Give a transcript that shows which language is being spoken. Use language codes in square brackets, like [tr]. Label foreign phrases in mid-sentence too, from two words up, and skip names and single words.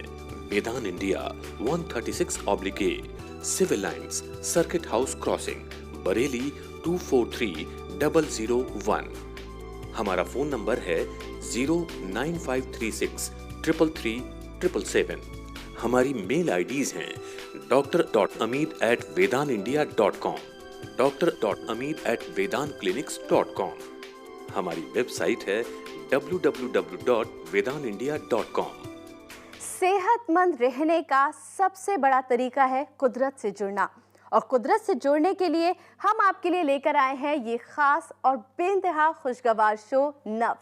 [hi] वेदान इंडिया 136/A, सिविल लाइंस, सर्किट हाउस क्रॉसिंग, बरेली 243001। हमारा फोन नंबर है 09536 333 777। हमारी [en] mail IDs [hi] हैं dr.amit@vedanindia.com, dr.amit@vedanclinics.com। हमारी वेबसाइट है www.vedanindia.com। सेहतमंद रहने का सबसे बड़ा तरीका है कुदरत से जुड़ना, और कुदरत से जुड़ने के लिए हम आपके लिए लेकर आए हैं ये खास और बेइंतहा खुशगवार शो नब्ज।